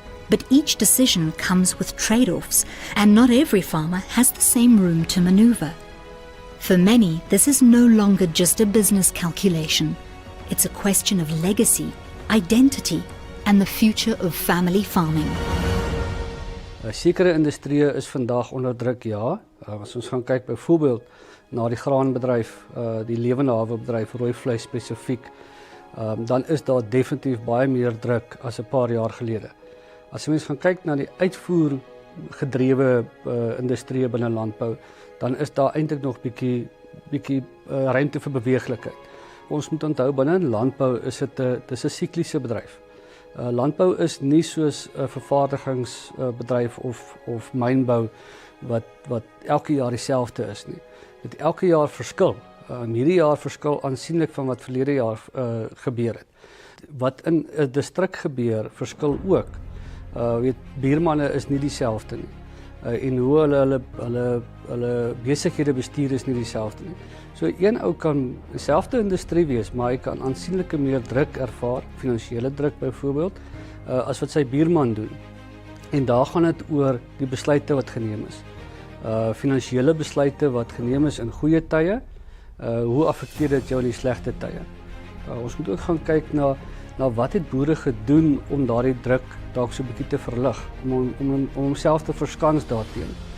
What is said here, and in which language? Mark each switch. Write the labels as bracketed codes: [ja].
[en] But each decision comes with trade-offs, and not every farmer has the same room to maneuver. For many, this is no longer just a business calculation. It's a question of legacy, identity, and the future of family farming. [af] Sekere industrieë is vandag onder druk, ja. As ons gaan kyk byvoorbeeld na die graanbedryf, die lewende hawebedryf, rooi vleis spesifiek, dan is daar definitief baie meer druk as 'n paar jaar gelede. As mens gaan kyk na die uitvoergedrewe industrieë binne landbou, dan is daar eintlik nog bietjie ruimte vir beweeglikheid. Ons moet onthou, binne landbou is dit 'n sikliese bedryf. Landbou is nie soos 'n vervaardigingsbedryf of mynbou wat elke jaar dieselfde is nie. Dit elke jaar verskil. Hierdie jaar verskil aansienlik van wat verlede jaar gebeur het. Wat in 'n distrik gebeur, verskil ook. Buurmanne is nie dieselfde nie. En hoe hulle besighede bestuur is nie dieselfde nie. So een ou kan dieselfde industrie wees, maar hy kan aansienlike meer druk ervaar, finansiële druk byvoorbeeld, as wat sy buurman doen. En daar gaan dit oor die besluite wat geneem is. Finansiële besluite wat geneem is in goeie tye, hoe affekteer dit jou in die slegte tye? Ons moet ook gaan kyk na wat het boere gedoen om daardie druk dalk so 'n bietjie te verlig, om homself te verskans daarteen.